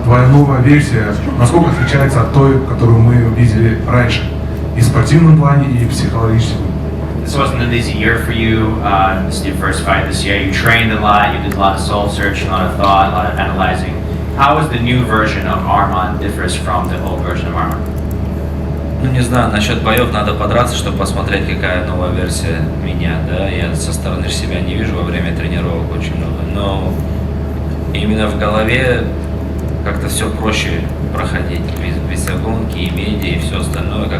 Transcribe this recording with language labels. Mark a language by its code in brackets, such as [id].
[ru] Твоя новая версия, насколько отличается от той, которую мы видели раньше? И в спортивном плане, и в психологическом. [en] This wasn't an easy year for you. This is your first fight this year. You trained a lot, you did a lot of soul searching, a lot of thought, a lot of analyzing. How is the new version of Arman differs from the old version of Arman? [ru] Ну не знаю, насчет боев надо подраться, чтобы посмотреть, какая новая версия меня, да. Я со стороны себя не вижу во время тренировок очень много, но именно в голове как-то все проще проходить, без гонки и медиа и все остальное.